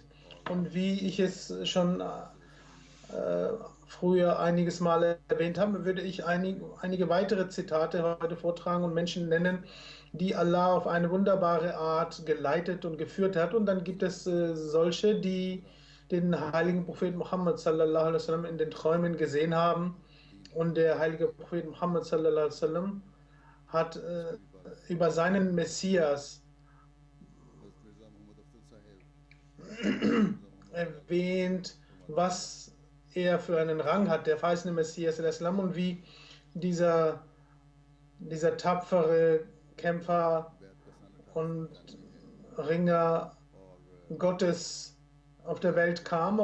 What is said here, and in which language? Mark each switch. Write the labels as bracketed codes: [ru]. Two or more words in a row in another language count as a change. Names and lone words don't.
[de] Und wie ich es schon früher einiges Mal erwähnt habe, würde ich einige weitere Zitate heute vortragen und Menschen nennen, die Allah auf eine wunderbare Art geleitet und geführt hat. Und dann gibt es solche, die den heiligen Propheten Muhammad [ar] صلى الله عليه وسلم [de] in den Träumen gesehen haben. Und der heilige Prophet Muhammad [ar] صلى الله عليه وسلم [de] hat über seinen Messias erwähnt, was er für einen Rang hat, der verheißene Messias und wie dieser tapfere Kämpfer und Ringer Gottes auf der Welt kam.